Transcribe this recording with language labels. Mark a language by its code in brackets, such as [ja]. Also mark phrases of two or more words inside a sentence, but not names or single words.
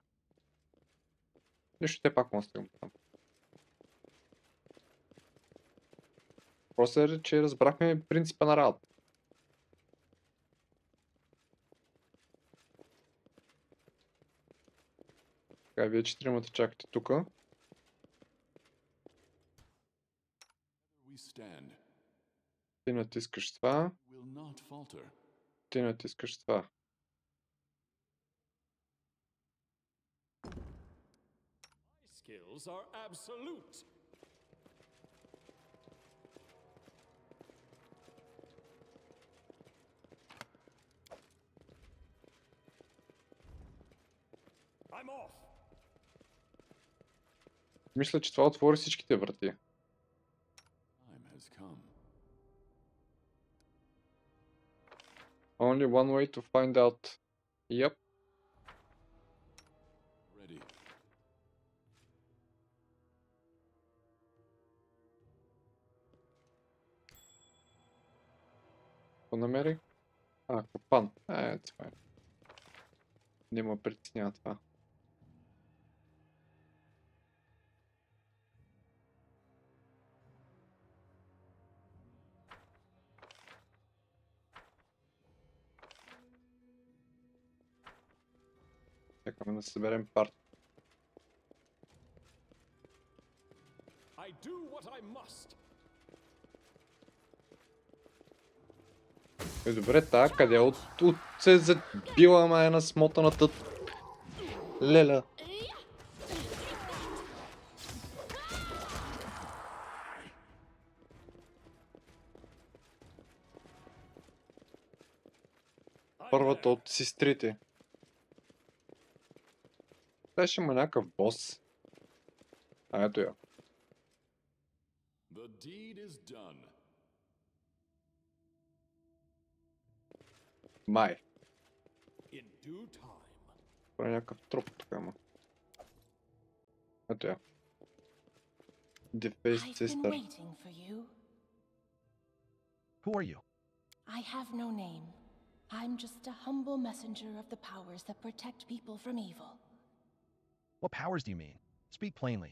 [bg] Нищо, те пак може да стигам там. Въпросът е, че разбрахме принципа на работа. Така, вие четиримата чакате тука. [en] We stand. [bg] Ти натискаш това. [en] Will not falter. [bg] Ти натискаш това. [en] My skills are absolute. I'm off. [bg] Мисля, че това отвори всичките врати. [en] Time has come. Only one way to find out. Yep. Ready. [bg] Какво намери? Капан. Това е. Не ме притеснява това. Чакаме да съберем парт. [en] I do what I must. [bg] Добре, тая къде от се е забила, ама една смотаната леля. Първата от сестрите. Та ще има някакъв бос. Ето я. [en] The deed is done. [bg] Май. [en] In due time. [bg] Това е някакъв труп тук, ама. Ето я. [en] Defaced I've been sister. waiting for you. Who are you? I have no name. I'm just a humble messenger of the powers that protect people from evil. What powers do you mean? Speak plainly.